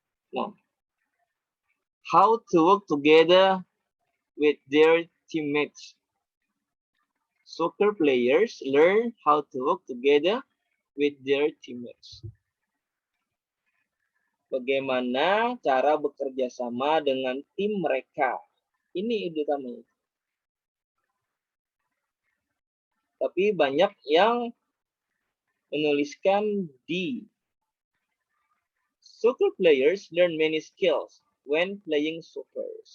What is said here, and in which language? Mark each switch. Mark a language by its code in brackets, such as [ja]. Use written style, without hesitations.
[en] Nah, how to work together with their teammates. Soccer players learn how to work together with their teammates. [id] Bagaimana cara bekerja sama dengan tim mereka. Ini ide utama. Tapi banyak yang menuliskan di [en] soccer players learn many skills when playing soccer.